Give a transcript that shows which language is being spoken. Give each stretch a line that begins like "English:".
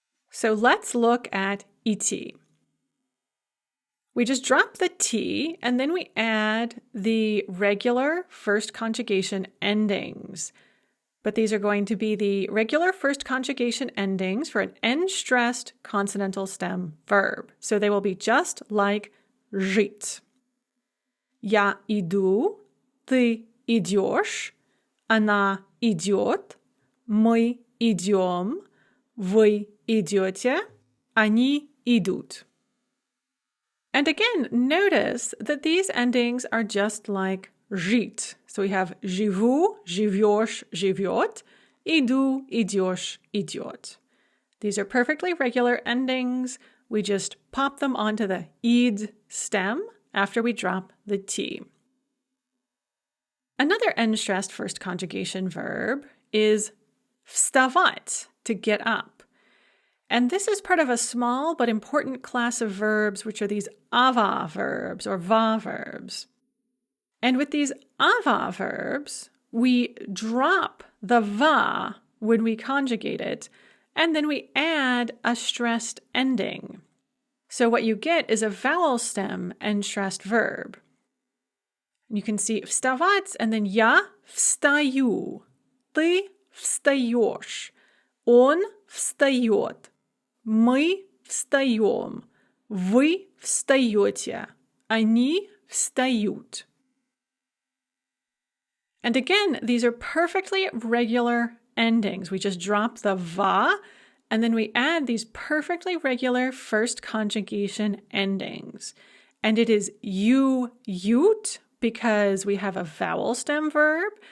English: So let's look at idти. We just drop the t and then we add the regular first conjugation endings. But these are going to be the regular first conjugation endings for an end-stressed consonantal stem verb. So they will be just like жить.
Russian: Я иду, ты идешь, она идет, мы идем, вы идете, они идут.
English: And again, notice that these endings are just like жить. So we have
Russian: живу, живешь, живет, иду, идешь, идет.
English: These are perfectly regular endings. We just pop them onto the id stem after we drop the t. Another end-stressed first conjugation verb is вставать, to get up. And this is part of a small but important class of verbs, which are these ava verbs or va verbs. And with these ava verbs, we drop the va when we conjugate it, and then we add a stressed ending. So what you get is a vowel stem and stressed verb. You can see
Russian: вставать
English: and then
Russian: я встаю, ты встаешь, он встает, мы встаем, вы встаете, они встают.
English: And again, these are perfectly regular endings. We just drop the va, and then we add these perfectly regular first conjugation endings. And it is you, ute, because we have a vowel stem verb.